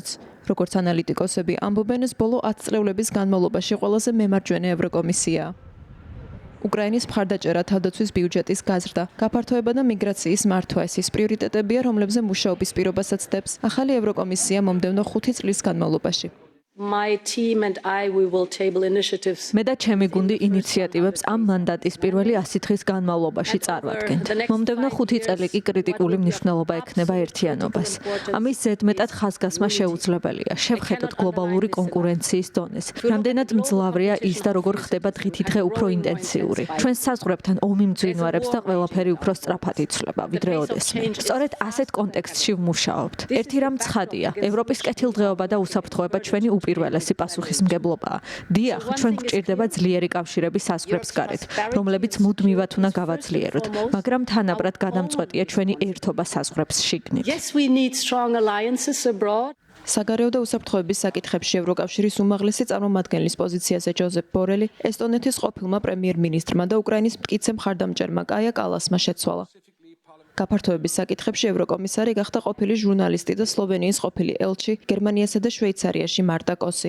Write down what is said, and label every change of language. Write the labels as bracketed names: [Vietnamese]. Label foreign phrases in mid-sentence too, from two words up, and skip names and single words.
[Georgian] როგორც ანალიტიკოსები ამბობენ, ეს ბოლო 10 წლების განმავლობაში ყველაზე მემარჯვენე ევროკომისიაა. უკრაინის მხარდაჭერა, თავდაცვის ბიუჯეტის გაზრდა, გაფართოება და მიგრაციის მართვა ეს ის პრიორიტეტებია, რომლებზე მუშაობის პირობასაც დებს ახალი ევროკომისია მომდევნო 5 წლის განმავლობაში. [English] My team and I, we will table initiatives. [Georgian] მე და ჩემი გუნდი ინიციატივებს ამ მანდატის პირველი 100 დღის განმავლობაში წარვადგენთ. მომდევნო 5 წელი კი კრიტიკული მნიშვნელობა ექნება ერთიანობას. ამის ზედმეტად ხაზგასმა შეუძლებელია. შევხედოთ გლობალური კონკურენციის დონეს. რამდენად მძლავრია ის და როგორ ხდება დღითი დღე უფრო ინტენსიური. ჩვენ საზღვრებთან ომი მძვინვარებს და ყველაფერი უფრო სწრაფად იცვლება, ვიდრე ოდესმე. სწორედ ასეთ კონტექსტში ვმუშაობთ. ერთი რამ ცხადია, ევროპის კეთილდღეობა და უსაფრთხოება ჩვენი უპირველესი პასუხისმგებლობაა. დიახ, ჩვენ გვჭირდება ძლიერი კავშირები საზღვრებს გარეთ, რომლებიც მუდმივად უნდა გავაძლიეროთ, მაგრამ თანაბრად გადამწყვეტია ჩვენი ერთობა საზღვრებს შიგნით. [English] Yes, we need strong alliances abroad. [Georgian] საგარეო და უსაფრთხოების საკითხებში ევროკავშირის უმაღლესი წარმომადგენლის პოზიციაზე ჯოზეფ ბორელი ესტონეთის ყოფილმა პრემიერ-მინისტრმა და უკრაინის მტკიცე მხარდამჭერმა კაია კალასმა შეცვალა. გაფართოების საკითხებში ევროკომისარი გახდა ყოფილი ჟურნალისტი და სლოვენიის ყოფილი ელჩი გერმანიასა და შვეიცარიაში მარტა კოსი.